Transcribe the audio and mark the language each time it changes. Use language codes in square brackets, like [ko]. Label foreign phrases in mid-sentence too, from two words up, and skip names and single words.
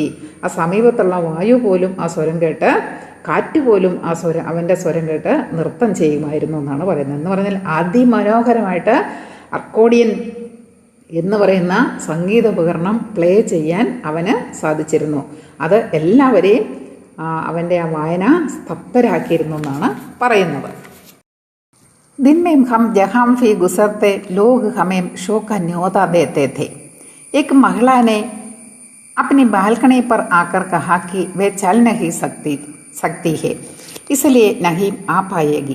[ml] ആ സമീപത്തുള്ള വായു പോലും ആ സ്വരം കേട്ട്, കാറ്റ് പോലും ആ അവൻ്റെ സ്വരം കേട്ട് നൃത്തം ചെയ്യുമായിരുന്നു എന്നാണ് പറയുന്നത്. എന്ന് പറഞ്ഞാൽ അതിമനോഹരമായിട്ട് അർക്കോഡിയൻ എന്ന് പറയുന്ന സംഗീത ഉപകരണം പ്ലേ ചെയ്യാൻ അവന് സാധിച്ചിരുന്നു. അത് എല്ലാവരെയും അവൻ്റെ ആ വായന സ്തബ്ധരാക്കിയിരുന്നു എന്നാണ് പറയുന്നത്. [hi] दिन में हम जहाँ भी गुजरते लोग हमें शो का न्योता देते थे. एक महिला ने अपनी बालकनी पर आकर कहा कि वे चल नहीं सकती है, इसलिए नहीं आ पाएगी.